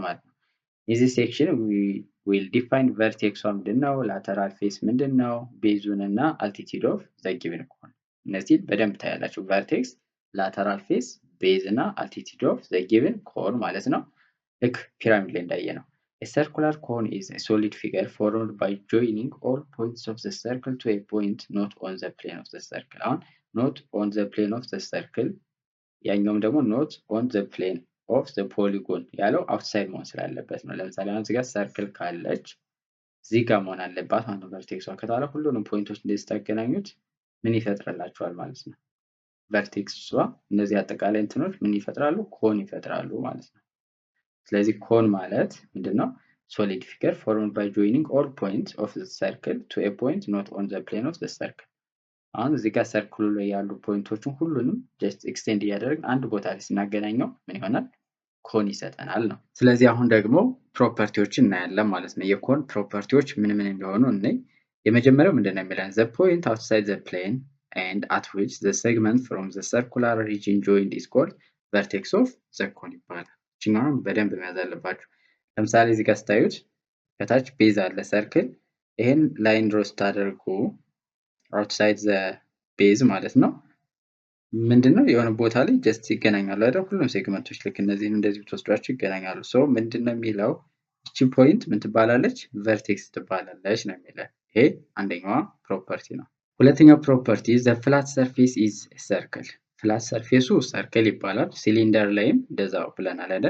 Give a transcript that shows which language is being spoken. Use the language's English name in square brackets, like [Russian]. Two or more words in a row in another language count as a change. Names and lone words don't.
[Amharic] ማለት ነው። እዚህ [English] section will define [Amharic] ቨርቴክሷ ምንድነው፣ [English] lateral face [Amharic] ምንድነው፣ ቤዙን እና [English] altitude of the given cone። [Amharic] እነዚህ በደንብ ታያላችሁ። ቨርቴክስ፣ [English] lateral face፣ [Amharic] ቤዝ እና [English] altitude of the given cone [Amharic] ማለት ነው። ልክ ፒራሚድ ላይ እንዳየ ነው። [English] A circular cone is a solid figure formed by joining all points of the circle to a point not on the plane of the circle. [Amharic] አሁን [English] not on the plane of the circle [Amharic] ያኛውም ደግሞ [English] not on the plane of the polygon [Amharic] ያለው outside መሆን ስላለበት ነው። ለምሳሌ አሁን እዚህ ጋር ሰርክል ካለች እዚህ ጋር መሆን አለባት ማለት ነው። ቨርቴክሷ ከተባለ ሁሉንም ፖይንቶች እንደዚህ ታገናኙት ምን ይፈጥርላችኋል ማለት ነው? ቨርቴክሷ እነዚህ አጠቃላይ እንትኖች ምን ይፈጥራሉ? ኮን ይፈጥራሉ ማለት ነው። ስለዚህ ኮን ማለት ምንድነው? [English] solid figure formed by joining all points of the circle to a point not on the plane of the circle። [Amharic] አሁን እዚህ ጋር ሰርክሉ ላይ ያሉ ፖይንቶችን ሁሉንም ጀስት ኤክስቴንድ እያደረግን አንድ ቦታ ላይ ስናገናኘው ምን ይሆናል? ኮን ይሰጠናል ነው። ስለዚህ አሁን ደግሞ ፕሮፐርቲዎችን እናያለን ማለት ነው። የኮን ፕሮፐርቲዎች ምን ምን እንደሆኑ እንይ። የመጀመሪያው ምንድነው የሚለን? [English] the point outside the plane and at which the segment from the circular region joined is called vertex of the cone [Amharic] ይባላል። እችኛውን በደንብ መያዝ አለባችሁ። ለምሳሌ እዚህ ጋር ስታዩት ከታች ቤዝ አለ ሰርክል። ይሄን ላይን ድሮ ስታደርጉ [English] outside the base [Amharic] ማለት ነው ምንድነው የሆነ ቦታ ላይ ጀስት ይገናኛሉ አይደል? ሁሉም ሴግመንቶች ልክ እነዚህን እንደዚህ ብትወስዷቸው ይገናኛሉ። ሶ ምንድነው የሚለው እቺ ፖይንት ምን ትባላለች? ቨርቴክስ ትባላለች ነው የሚለው። ይሄ አንደኛዋ ፕሮፐርቲ ነው። ሁለተኛው ፕሮፐርቲ [English] the flat surface is circle። [Amharic] ፍላት ሰርፌሱ ሰርክል ይባላል። ሲሊንደር ላይም እንደዛው ብለናል አይደል?